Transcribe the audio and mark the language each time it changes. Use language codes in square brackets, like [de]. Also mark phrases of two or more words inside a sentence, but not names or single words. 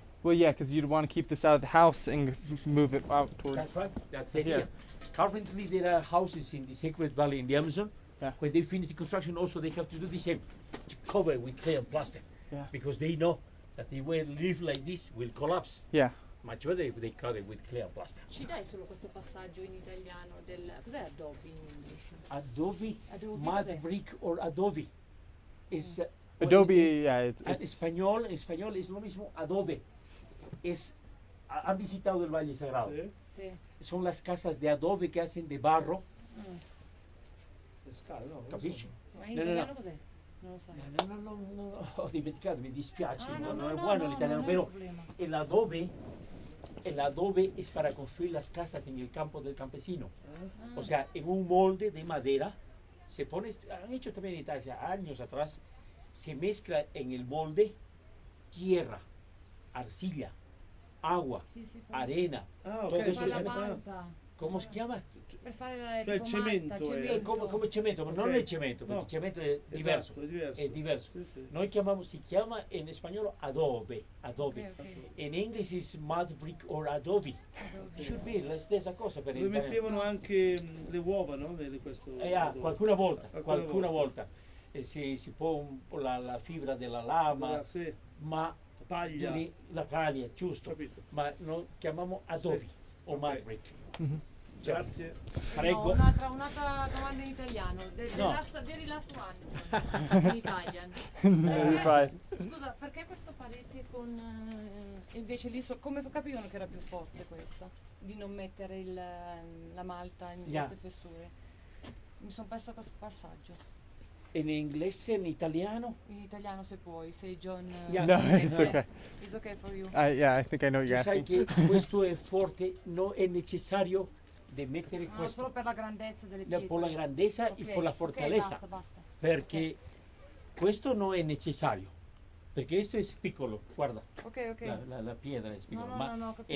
[en] Well, yeah, because you'd want to keep this out of the house and move it out towards. That's right. That's it. Here. Yeah. Currently, there are houses in the Sacred Valley in the Amazon. Yeah. When they finish the construction, also they have to do the same, to cover it with clay and plaster. Yeah. Because they know that the way live like this will collapse. Yeah. Much better if they cover it with clay and plaster. [it] Ci dai solo questo passaggio in italiano del... Cos'è adobe [en] in English? [it] Adobe, Adobe mud cos'è? [en] brick or adobe. Is, Adobe, yeah. [es] En español es lo mismo, adobe. Han visitado el Valle Sagrado. [it] Sì. [es] Son las casas de adobe que hacen de barro. [it] Capisci? Ma in No, no, italiano no. cos'è? Non lo sai. No, ho dimenticato, mi dispiace, Ah, [es] no es bueno el italiano, [it] non è [es] pero [it] un problema. [es] el adobe es para construir las casas en el campo del campesino. O sea, en un molde de madera, se pone, han hecho también en Italia años atrás, se mezcla en el molde tierra, arcilla, agua, [it] Sì, sì, [es] arena, Ah, todo ok. [it] per [es] eso [it] fare la se- malta. [es] ¿cómo se llama? [it] Per fare la Cioè, tipo cemento, malta, è- Come cemento, ma non Ok. è cemento, perché No. il cemento è diverso. Esatto, è diverso. È diverso. Sì, sì. Noi si chiama in spagnolo adobe. [en] Ok, ok. In English is mud brick or adobe. Should be [it] la stessa cosa per Dove il mettevano anche le uova, no? Questo, qualcuna volta, Qualcuna volta. Si può un po' la fibra della lama, Sì, ma paglia. la paglia, giusto. Capito. Ma noi chiamiamo adobe o Ok. mud brick. Grazie. Prego. No, un'altra domanda in italiano. No. [en] Very last one. In Italian. You're fine. [it] Scusa, perché questo parete con... invece lì, come capivano che era più forte questa? Di non mettere la malta in Yeah. queste fessure? Mi sono persa questo passaggio. In inglese, in italiano. In italiano se puoi, sei John... [en] Yeah. No, it's okay. It's okay for you. Yeah, I think I know what you're [it] Sai [en] asking. [it] che questo è forte, non è necessario di mettere No, questo. solo per la grandezza delle pietre. Per la grandezza e Ok, per la ok, fortaleza. basta. Perché questo non è necessario. Perché questo è piccolo, guarda, Ok. la pietra è piccola, No, ma no, ho capito.